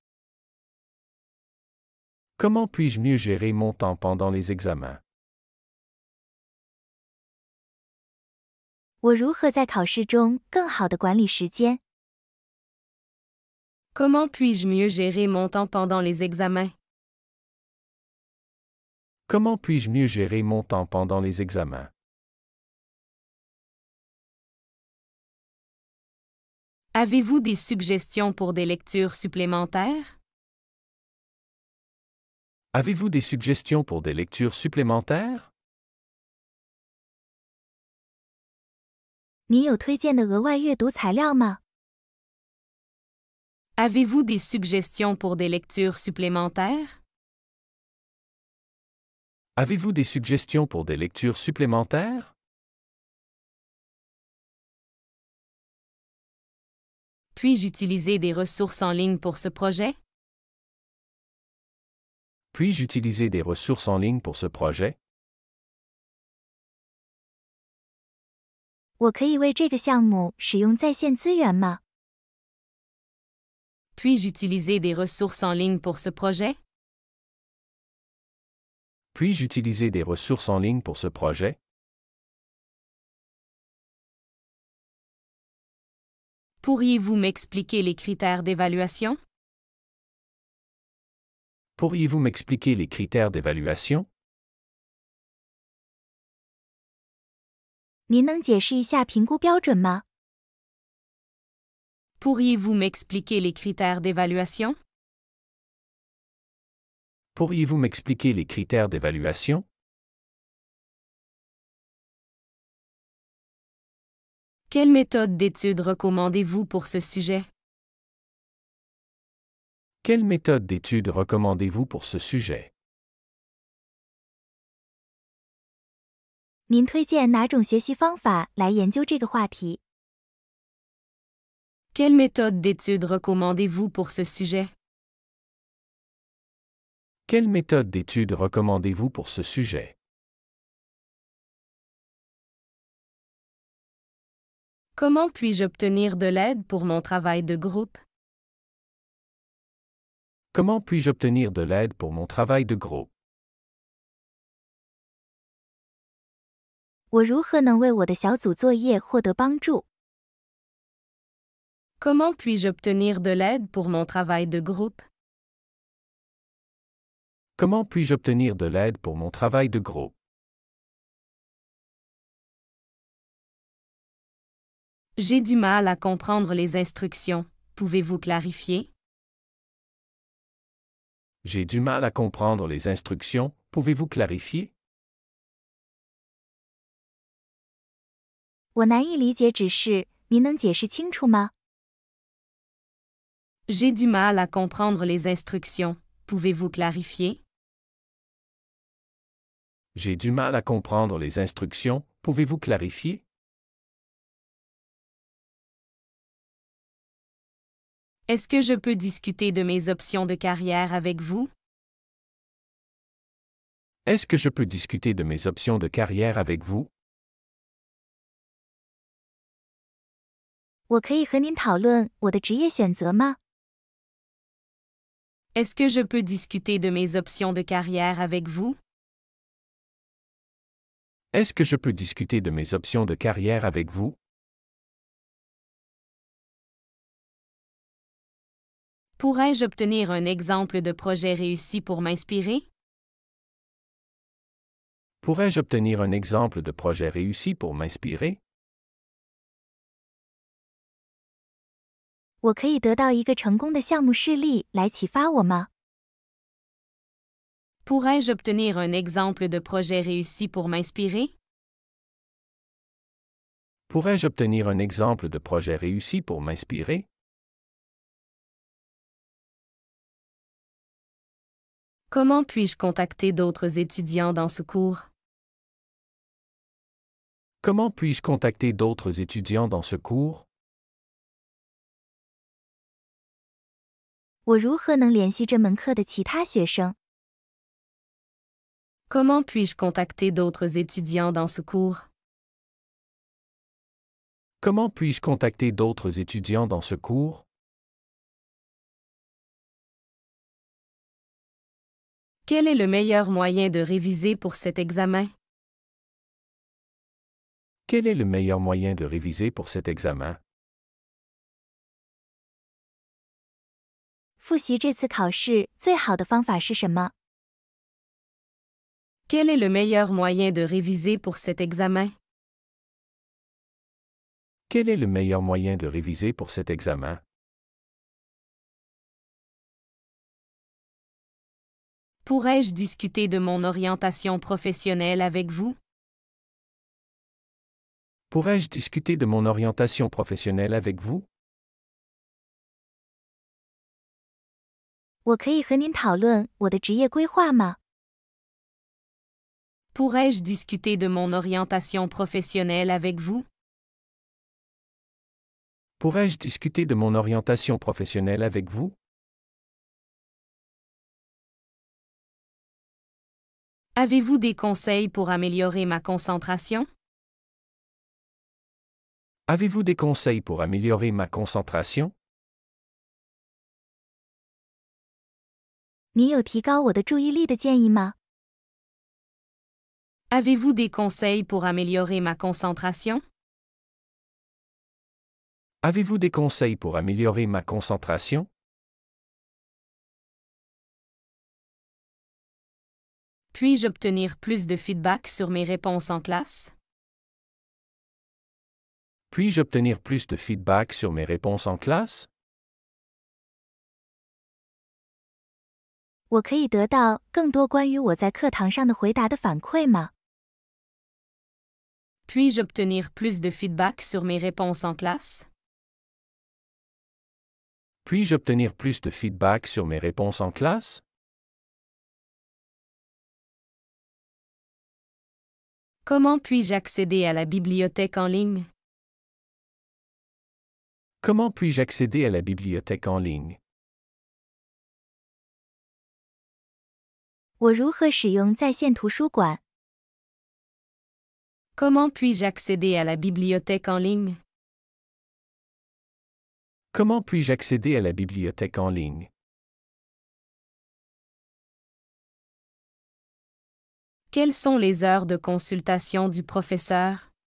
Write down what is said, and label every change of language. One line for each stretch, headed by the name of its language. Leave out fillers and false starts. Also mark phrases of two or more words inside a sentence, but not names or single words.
French: Comment puis-je mieux gérer mon temps pendant les examens?
Chinese: 我如何在考试中更好地管理时间？
French: Comment puis-je mieux gérer mon temps pendant les examens? Comment puis-je mieux gérer mon temps pendant les examens? Avez-vous des suggestions pour des lectures supplémentaires? Avez-vous des suggestions pour des lectures supplémentaires?
Chinese: 你有推荐的额外阅读材料吗？
French: Avez-vous des suggestions pour des lectures supplémentaires? Avez-vous des suggestions pour des lectures supplémentaires? Puis-je utiliser des ressources en ligne pour ce projet? Puis-je utiliser des ressources en ligne pour ce projet?
Chinese: 我可以为这个项目使用在线资源吗？
French: Puis-je utiliser des ressources en ligne pour ce projet? Puis-je utiliser des ressources en ligne pour ce projet? Pourriez-vous m'expliquer les critères d'évaluation? Pourriez-vous m'expliquer les critères d'évaluation?
Chinese: 您能解释一下评估标准吗？
French: Pourriez-vous m'expliquer les critères d'évaluation? Pourriez-vous m'expliquer les critères d'évaluation? Quelle méthode d'étude recommandez-vous pour ce sujet? Quelle méthode d'étude recommandez-vous pour ce sujet?
Chinese: 您推荐哪种学习方法来研究这个话题？
French: Quelle méthode d'étude recommandez-vous pour ce sujet? Quelle méthode d'étude recommandez-vous pour ce sujet? Comment puis-je obtenir de l'aide pour mon travail de groupe? Comment puis-je obtenir de l'aide pour mon travail de groupe?
Chinese: 我如何能为我的小组作业获得帮助？
French: Comment puis-je obtenir de l'aide pour mon travail de groupe? Comment puis-je obtenir de l'aide pour mon travail de groupe? J'ai du mal à comprendre les instructions. Pouvez-vous clarifier? J'ai du mal à comprendre les instructions. Pouvez-vous clarifier?
Chinese: 我难以理解指示，您能解释清楚吗？
French: J'ai du mal à comprendre les instructions. Pouvez-vous clarifier? J'ai du mal à comprendre les instructions. Pouvez-vous clarifier? Est-ce que je peux discuter de mes options de carrière avec vous? Est-ce que je peux discuter de mes options de carrière avec vous?
Chinese: 我可以和您讨论我的职业选择吗？
French: Est-ce que je peux discuter de mes options de carrière avec vous? Est-ce que je peux discuter de mes options de carrière avec vous? Pourrais-je obtenir un exemple de projet réussi pour m'inspirer? Pourrais-je obtenir un exemple de projet réussi pour m'inspirer?
Chinese: 我可以得到一个成功的项目事例来启发我吗？
French: Pourrais-je obtenir un exemple de projet réussi pour m'inspirer? Pourrais-je obtenir un exemple de projet réussi pour m'inspirer? Comment puis-je contacter d'autres étudiants dans ce cours? Comment puis-je contacter d'autres étudiants dans ce cours?
Chinese: 我如何能联系这门课的其他学生？
French: Comment puis-je contacter d'autres étudiants dans ce cours? Comment puis-je contacter d'autres étudiants dans ce cours? Quel est le meilleur moyen de réviser pour cet examen? Quel est le meilleur moyen de réviser pour cet examen?
Chinese: 复习这次考试最好的方法是什么？
French: Quel est le meilleur moyen de réviser pour cet examen? Quel est le meilleur moyen de réviser pour cet examen? Pourrais-je discuter de mon orientation professionnelle avec vous? Pourrais-je discuter de mon orientation professionnelle avec vous?
Chinese: 我可以和您讨论我的职业规划吗？
French: Pourrais-je discuter de mon orientation professionnelle avec vous? Pourrais-je discuter de mon orientation professionnelle avec vous? Avez-vous des conseils pour améliorer ma concentration? Avez-vous des conseils pour améliorer ma concentration?
Chinese: 你有提高我的注意力的建议吗？
French: Avez-vous des conseils pour améliorer ma concentration? Avez-vous des conseils pour améliorer ma concentration? Puis-je obtenir plus de feedback sur mes réponses en classe? Puis-je obtenir plus de feedback sur mes réponses en classe?
Chinese: 我可以得到更多关于我在课堂上的回答的反馈吗？
French: Puis-je obtenir plus de feedback sur mes réponses en classe? Puis-je obtenir plus de feedback sur mes réponses en classe? Comment puis-je accéder à la bibliothèque en ligne? Comment puis-je accéder à la bibliothèque en ligne?
Chinese: 我如何使用在线图书馆？
French: Comment puis-je accéder à la bibliothèque en ligne? Comment puis-je accéder à la bibliothèque en ligne? Quelles sont les heures de consultation du professeur?